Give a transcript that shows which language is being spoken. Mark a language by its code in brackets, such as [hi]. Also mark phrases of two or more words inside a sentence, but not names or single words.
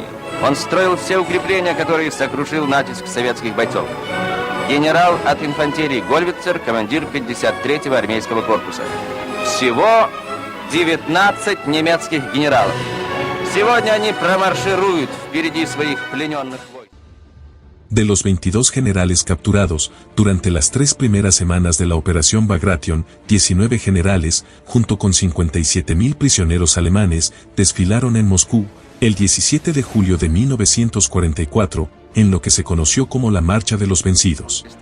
[ru] Он строил все укрепления, которые сокрушил натиск советских бойцов. Генерал от инфантерии Гольвицер, командир 53-го армейского корпуса. Всего 19 немецких генералов. Сегодня они промаршируют впереди своих плененных войск. [es] De los 22 generales capturados, durante las 3 primeras semanas de la Operación Bagration, 19 generales, junto con 57.000 prisioneros alemanes, desfilaron en Moscú, el 17 de julio de 1944, en lo que se conoció como la Marcha de los Vencidos.